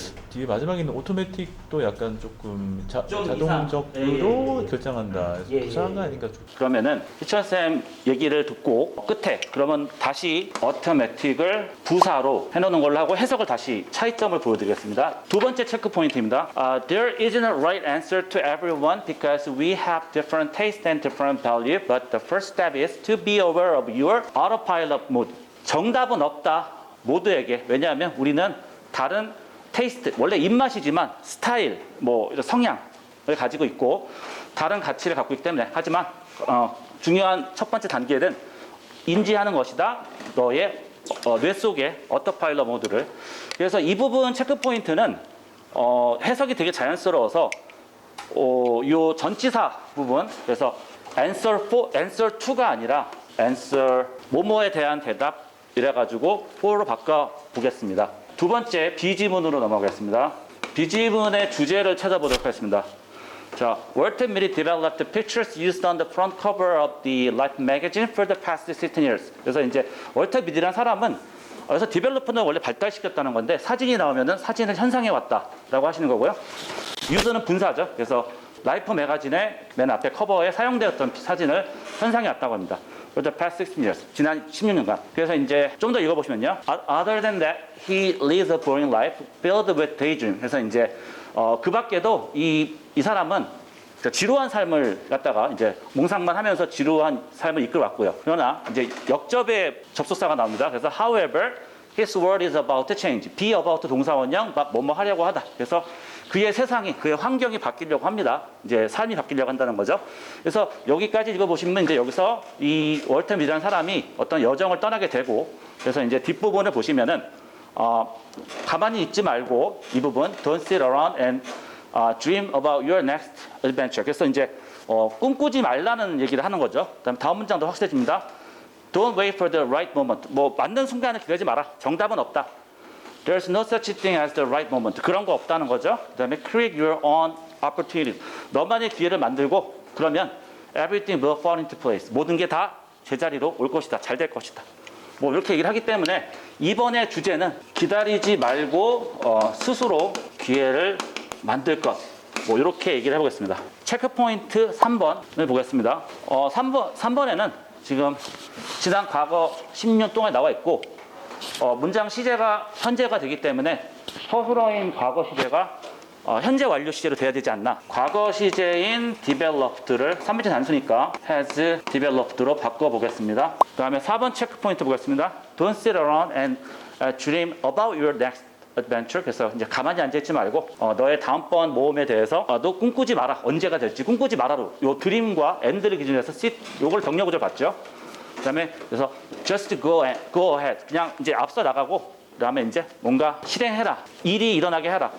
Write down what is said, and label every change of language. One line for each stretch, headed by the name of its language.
Korean: 뒤에 마지막에 있는 오토매틱도 약간 조금 자동적으로 결정한다. 부사한 거 아닌가? 그러면은 희철쌤 얘기를 듣고 끝에 그러면 다시 오토매틱을 부사로 해놓는 걸로 하고 해석을 다시 차이점을 보여드리겠습니다. 두 번째 체크 포인트입니다.
English: There isn't a right answer to everyone because we have different taste and different value, but the first step is to be aware of your autopilot mode.
Korean: 정답은 없다. 모두에게. 왜냐하면 우리는 다른 테이스트, 원래 입맛이지만 스타일, 뭐 성향을 가지고 있고 다른 가치를 갖고 있기 때문에 하지만 중요한 첫 번째 단계는 인지하는 것이다. 너의 뇌 속의 오토파일럿 모드를. 그래서 이 부분 체크 포인트는 해석이 되게 자연스러워서 요 전치사 부분, 그래서 answer 2가 아니라 answer 뭐뭐에 대한 대답 이래가지고 4로 바꿔보겠습니다. 두 번째 B지문으로 넘어가겠습니다. B지문의 주제를 찾아보도록 하겠습니다. 자,
English: Walter Mitty developed pictures used on the front cover of the Life magazine for the past 16 years.
Korean: 그래서 이제 월터 미디라는 사람은 그래서 디벨로퍼는 원래 발달시켰다는 건데 사진이 나오면은 사진을 현상해 왔다라고 하시는 거고요. use는 분사죠. 그래서 라이프 매거진의 맨 앞에 커버에 사용되었던 사진을 현상해 왔다고 합니다.
English: for the past 16 years.
Korean: 지난 16년간. 그래서 이제 좀 더 읽어보시면요.
English: Other than that, he lives a boring life filled with daydream.
Korean: 그래서 이제 그 밖에도 이 사람은 지루한 삶을 갖다가 이제 몽상만 하면서 지루한 삶을 이끌어왔고요. 그러나 이제 역접의 접속사가 나옵니다. 그래서
English: however, his world is about to change.
Korean: be about 동사원형 막 뭐뭐 하려고 하다. 그래서 그의 세상이, 그의 환경이 바뀌려고 합니다. 이제 삶이 바뀌려고 한다는 거죠. 그래서 여기까지 읽어보시면 이제 여기서 이 월터 미드라는 사람이 어떤 여정을 떠나게 되고, 그래서 이제 뒷부분을 보시면은 가만히 있지 말고 이 부분
English: don't sit around and dream about your next adventure.
Korean: 그래서 이제 꿈꾸지 말라는 얘기를 하는 거죠. 그다음 다음 문장도 확실해집니다.
English: Don't wait for the right moment.
Korean: 뭐 맞는 순간을 기다리지 마라. 정답은 없다.
English: There's no such thing as the right moment.
Korean: 그런 거 없다는 거죠. 그다음에
English: create your own opportunity.
Korean: 너만의 기회를 만들고 그러면
English: everything will fall into place.
Korean: 모든 게 다 제자리로 올 것이다. 잘 될 것이다. 뭐 이렇게 얘기를 하기 때문에 이번의 주제는 기다리지 말고 스스로 기회를 만들 것. 뭐 이렇게 얘기를 해보겠습니다. 체크 포인트 3번을 보겠습니다. 3번에는 지금 지난 과거 10년 동안 나와 있고 문장 시제가 현재가 되기 때문에 서술어인 과거 시제가 현재 완료 시제로 돼야 되지 않나. 과거 시제인 developed를 3번째 단수니까 has developed로 바꿔보겠습니다. 그 다음에 4번 체크 포인트 보겠습니다.
English: Don't sit around and dream about your next adventure.
Korean: 그래서 이제 가만히 앉아있지 말고 너의 다음번 모험에 대해서 너 꿈꾸지 마라. 언제가 될지 꿈꾸지 마라로 요 드림과 end를 기준으로 해서 sit 요걸 병력구조 봤죠. 그 다음에 그래서
English: just go ahead.
Korean: 그냥 이제 앞서 나가고 그 다음에 이제 뭔가 실행해라. 일이 일어나게 해라.